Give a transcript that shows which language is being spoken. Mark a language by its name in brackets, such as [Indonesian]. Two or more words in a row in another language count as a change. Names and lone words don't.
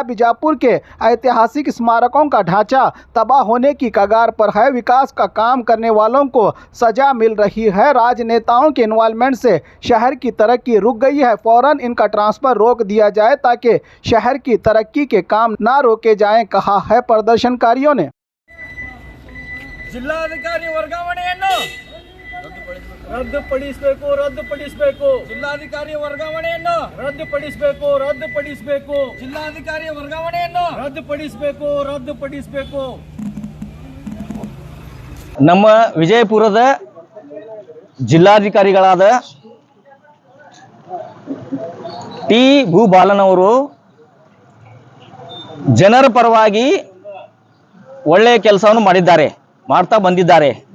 [Hindi] बीजापुर के ऐतिहासिक स्मारकों का ढांचा तबाह होने की कगार पर है। विकास का काम करने वालों को सजा मिल रही है। राजनेताओं के इन्वॉल्वमेंट से शहर की तरक्की रुक गई है। फौरन इनका ट्रांसफ़र रोक दिया जाए ताकि शहर की तरक्की के काम ना रोके जाएं, कहा है प्रदर्शनकारियों ने। [Kannada] ಜಿಲ್ಲಾಧಿಕಾರಿ ವರ್ಗಾವಣೆಯನ್ನು ರದ್ದುಪಡಿಸಬೇಕು ಜಿಲ್ಲಾಧಿಕಾರಿ ವರ್ಗಾವಣೆಯನ್ನು ರದ್ದುಪಡಿಸಬೇಕು ಜಿಲ್ಲಾಧಿಕಾರಿ ವರ್ಗಾವಣೆಯನ್ನು ರದ್ದುಪಡಿಸಬೇಕು ನಮ್ಮ ವಿಜಯಪುರದ ಜಿಲ್ಲಾಧಿಕಾರಿಗಳಾದ ಟಿ ಭೂಬಾಲನ್ ಅವರು ಜನರ ಪರವಾಗಿ ಒಳ್ಳೆಯ ಕೆಲಸವನ್ನು ಮಾಡ್ತಾ ಬಂದಿದ್ದಾರೆ.